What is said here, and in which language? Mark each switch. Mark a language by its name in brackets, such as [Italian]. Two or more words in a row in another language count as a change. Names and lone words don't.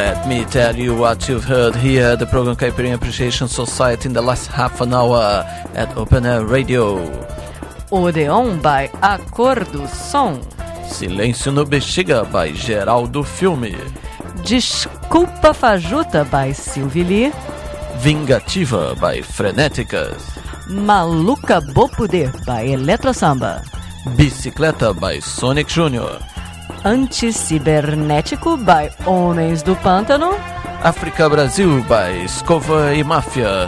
[English] me tell you what you've heard here at the program Caipirinha Appreciation Society in the last half an hour at Open Air Radio. Odeon by A Cor do Som. Silêncio no Bexiga by Geraldo Filme. Desculpa Fajuta by Sylvie Lee. Vingativa by Frenéticas. Maluca Bopoder by Eletrosamba. Bicicleta by Sonic Jr. Anticibernético by Homens do Pântano. África Brasil by Escova e Máfia.